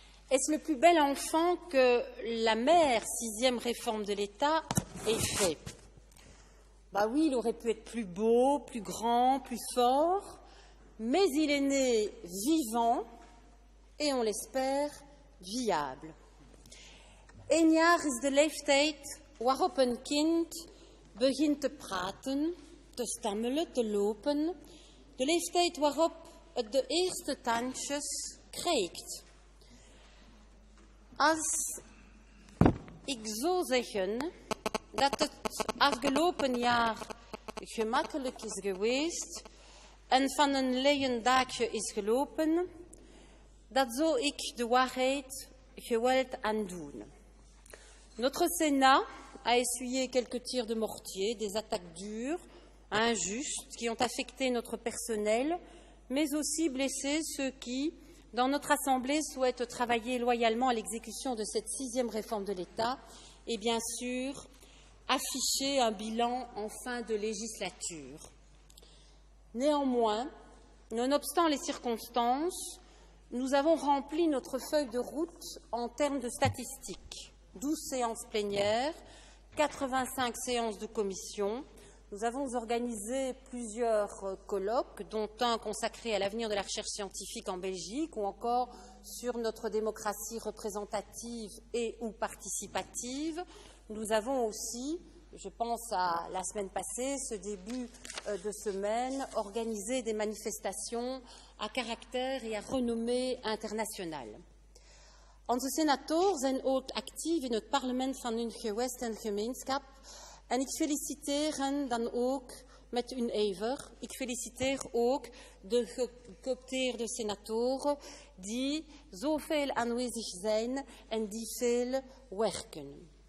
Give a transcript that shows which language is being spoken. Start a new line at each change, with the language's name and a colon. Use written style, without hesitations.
French: Est-ce le plus bel enfant que la mère 6e réforme de l'État ait fait? Bah oui, il aurait pu être plus beau, plus grand, plus fort, mais il est né vivant et, on l'espère, viable.
Dutch: 1 jaar is de leeftijd waarop een kind begint te praten, te stammelen, te lopen. De leeftijd waarop het de eerste tandjes krijgt. Als ik zou zeggen dat het afgelopen jaar gemakkelijk is geweest en van een leien dakje is gelopen, dat zou ik de waarheid geweld aandoen.
French: Notre Sénat a essuyé quelques tirs de mortier, des attaques dures, injustes, qui ont affecté notre personnel, mais aussi blessé ceux qui, dans notre Assemblée, souhaitent travailler loyalement à l'exécution de cette 6e réforme de l'État et, bien sûr, afficher un bilan en fin de législature. Néanmoins, nonobstant les circonstances, nous avons rempli notre feuille de route en termes de statistiques. 12 séances plénières, 85 séances de commission. Nous avons organisé plusieurs colloques, dont un consacré à l'avenir de la recherche scientifique en Belgique ou encore sur notre démocratie représentative et ou participative. Nous avons aussi, je pense à la semaine passée, ce début de semaine, organisé des manifestations à caractère et à renommée internationale.
Dutch: Onze senatoren zijn ook actief in het parlement van hun gewest en gemeenschap. En ik feliciteer hen dan ook met hun ijver. Ik feliciteer ook de gecoopteerde senatoren die zoveel aanwezig zijn en die veel werken.